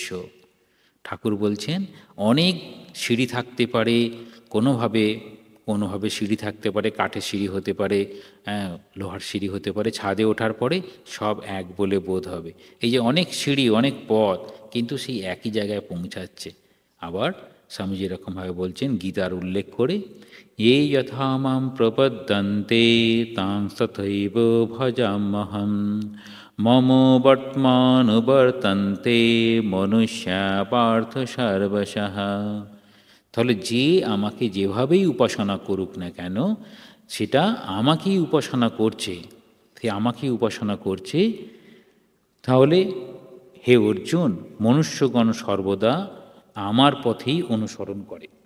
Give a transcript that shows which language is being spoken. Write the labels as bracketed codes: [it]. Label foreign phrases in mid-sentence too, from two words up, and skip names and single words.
[bn] ঠাকুর বলছেন, অনেক সিঁড়ি থাকতে পারে, কোনোভাবে সিঁড়ি থাকতে পারে, কাঠের সিঁড়ি হতে পারে, লোহার সিঁড়ি হতে পারে, ছাদে ওঠার পরে সব এক বলে বোধ হবে। এই যে অনেক সিঁড়ি, অনেক পথ, কিন্তু সেই একই জায়গায় পৌঁছাচ্ছে। আবার স্বামীজি এরকমভাবে বলছেন গীতার উল্লেখ করে, [sa] ये यथा मां प्रपद्यन्ते तां तथैव भजाम्यहं मम वर्त्मानुवर्तन्ते मनुष्या पार्थ सर्वशः। [bn] তাহলে যে আমাকে যেভাবেই উপাসনা করুক না কেন, সেটা আমাকেই উপাসনা করছে, তাহলে হে অর্জুন, মনুষ্যগণ সর্বদা আমার পথেই অনুসরণ করে।